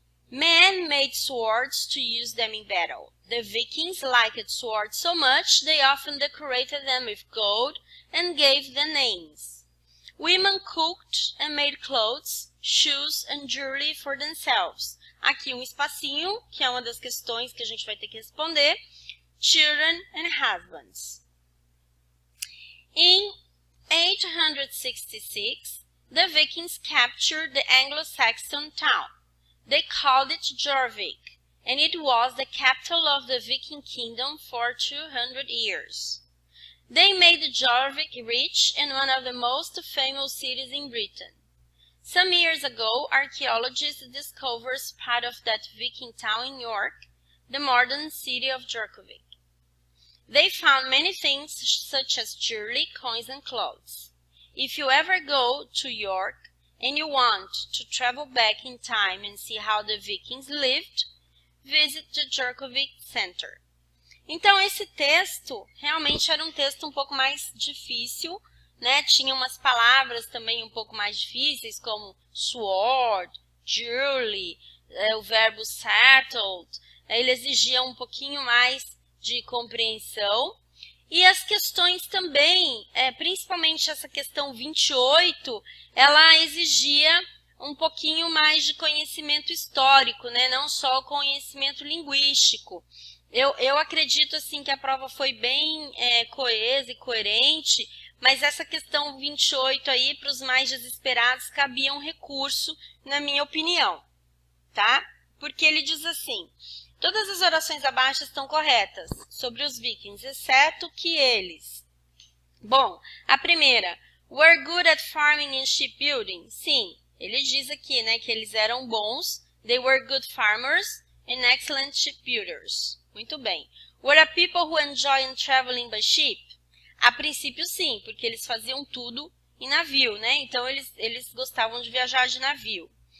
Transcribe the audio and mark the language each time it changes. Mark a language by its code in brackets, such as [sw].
[en] Men made swords to use them in battle. The Vikings liked swords so much they often decorated them with gold and gave them names. Women cooked and made clothes, shoes and jewelry for themselves. [pt] Aqui um espacinho, que é uma das questões que a gente vai ter que responder. [en] Children and husbands. In 866, the Vikings captured the Anglo-Saxon town. They called it Jorvik, and it was the capital of the Viking kingdom for 200 years. They made Jorvik rich and one of the most famous cities in Britain. Some years ago, archaeologists discovered part of that Viking town in York, the modern city of Djurkovic. They found many things such as jewelry, coins, and clothes. If you ever go to York and you want to travel back in time and see how the Vikings lived, visit the Djurkovic Center. [pt] Então, esse texto realmente era um texto um pouco mais difícil, né? Tinha umas palavras também um pouco mais difíceis, como sword, jewelry, o verbo settled. Ele exigia um pouquinho mais de compreensão. E as questões também, principalmente essa questão 28, ela exigia um pouquinho mais de conhecimento histórico, né? Não só conhecimento linguístico. Eu acredito assim que a prova foi bem coesa e coerente, mas essa questão 28 aí, para os mais desesperados, cabia um recurso, na minha opinião, tá? Porque ele diz assim: todas as orações abaixo estão corretas sobre os vikings, exceto que eles. Bom, a primeira, [en] were good at farming and shipbuilding. [pt] Sim, ele diz aqui, né, que eles eram bons. [en] They were good farmers and excellent shipbuilders. [pt] Muito bem. [en] Were a people who enjoy traveling by ship? [pt] A princípio, sim, porque eles faziam tudo em navio, né? Então, eles gostavam de viajar de navio.